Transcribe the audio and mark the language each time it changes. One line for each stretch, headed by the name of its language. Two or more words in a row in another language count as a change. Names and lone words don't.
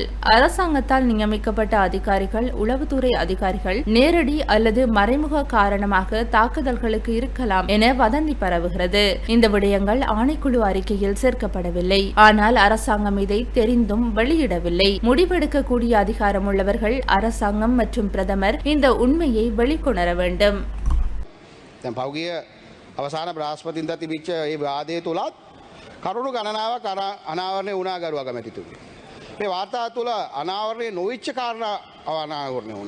Tamil: அரசாங்கத்தால் நியமிக்கப்பட்ட அதிகாரிகள், உளவுத்துறை அதிகாரிகள் நேரடி அல்லது மறைமுக காரணமாக தாக்குதல்களுக்கு இருக்கலாம் என வதந்தி பரவுகிறது. இந்த விடயங்கள் ஆணைக்குழு அறிக்கையில் சேர்க்கப்படவில்லை. ஆனால் அரசாங்கம் இதை தெரிந்தும் வெளியிடவில்லை. முடிவெடுக்கக்கூடிய அதிகாரம் உள்ளவர்கள் அரசாங்கம் மற்றும் பிரதமர் இந்த உண்மையை வெளிக்கொணர வேண்டும்.
Sinhala: පෞගිය අවසාන බ්‍රහස්පතින්දා තිබිච්ච ඒ වාදය තුලත් කරුණු ගණනාවක් අනාවරණය වුණා ගරු අගමැතිතුමනි. මේ වාර්තා තුළ අනාවරණය නොවිච්ච කාරණා අනාවරණය වුණා.